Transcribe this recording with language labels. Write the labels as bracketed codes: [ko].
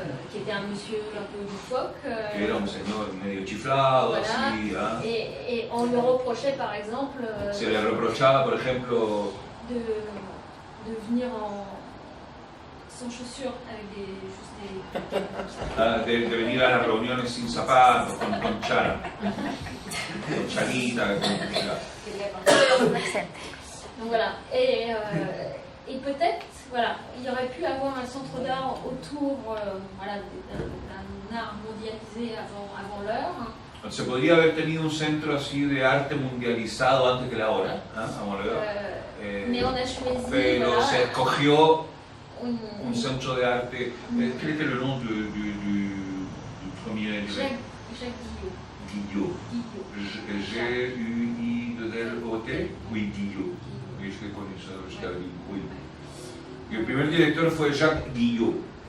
[fr] Qui était un monsieur un peu loufoque. [es] que era un señor medio chiflado, [fr] Voilà. [es] así. ¿Ah? [fr] Et on lui reprochait par exemple [es] Se le reprochaba, por ejemplo, [fr] de venir sans chaussures, avec juste des comme ça. [es] de venir a las reuniones sin zapatos, con chara, con charita, [fr] Donc voilà. Et peut-être, voilà, il y aurait pu avoir un centre d'art autour voilà, d'un art mondialisé avant l'heure. [es] Se podría haber tenido un centro así de arte mundializado antes que la hora, ¿ah? [fr] Mais on a choisi [es] Pero [fr] voilà, [es] se escogió un un centro de arte. [fr] Quel était le nom du premier Jacques Guillot. Guillot. G-U-I-L-O-T? Oui, Guillot. Oui, je connais ça, je l'avais dit. Oui. [es] Y el primer director fue Jacques Guillot.